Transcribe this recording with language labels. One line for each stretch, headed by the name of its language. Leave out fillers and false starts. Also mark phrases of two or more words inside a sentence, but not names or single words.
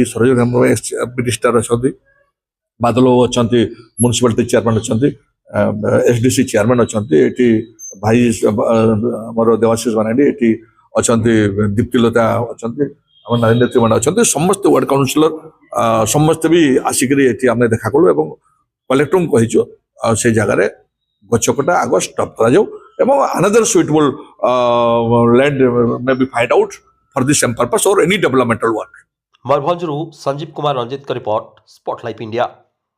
Odia: ସରୋଜ ମିନିଷ୍ଟର ଅଛନ୍ତି, ବାଦଲ ଅଛନ୍ତି ମ୍ୟୁନିସିପାଲିଟି ଚେୟାରମ୍ୟାନ ଅଛନ୍ତି, ଏସଡିସି ଚେୟାରମ୍ୟାନ ଅଛନ୍ତି, ଏଠି ଭାଇ ଆମର ଦେବାଶିଷ ବାନାଡି ଏଠି ଅଛନ୍ତି, ଦୀପ୍ତିଲତା ଅଛନ୍ତି, ଆମ ନରେନ୍ଦ୍ର ମାନେ ଅଛନ୍ତି, ସମସ୍ତେ ୱାର୍ଡ କାଉନସିଲର ସମସ୍ତେ ବି ଆସିକରି ଏଠି ଆମେ ଦେଖା କଲୁ ଏବଂ କଲେକ୍ଟରଙ୍କୁ କହିଛୁ ସେ ଜାଗାରେ ଗଛ କଟା ଆଗ ଷ୍ଟପ୍ କରାଯାଉ ଏବଂ
English: another suitable land may be find out for the same purpose or any developmental work।
Odia: ମୟୂରଭଞ୍ଜରୁ ସଞ୍ଜୀବ କୁମାର ରଞ୍ଜିତଙ୍କ ରିପୋର୍ଟ, ସ୍ପଟଲାଇଟ୍ ଇଣ୍ଡିଆ।